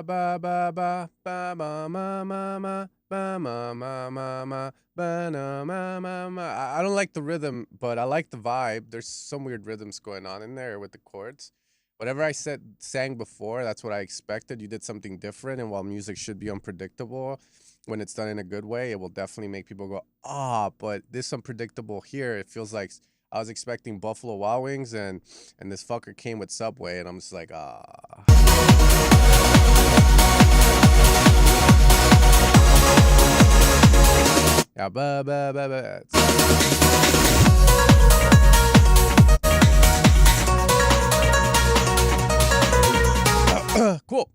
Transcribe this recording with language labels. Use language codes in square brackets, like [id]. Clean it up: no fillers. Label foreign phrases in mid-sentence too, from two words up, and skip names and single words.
[en] ba ba ba ba ma ma ma ma ba ma ma ma ma ba na ma ma ma. I don't like the rhythm, but I like the vibe. There's some weird rhythms going on in there with the chords. Whatever I sang before, that's what I expected. You did something different, and while music should be unpredictable, when it's done in a good way, it will definitely make people go, but this unpredictable here, it feels like I was expecting Buffalo Wild Wings, and this fucker came with Subway, and I'm just like, Yeah, cool.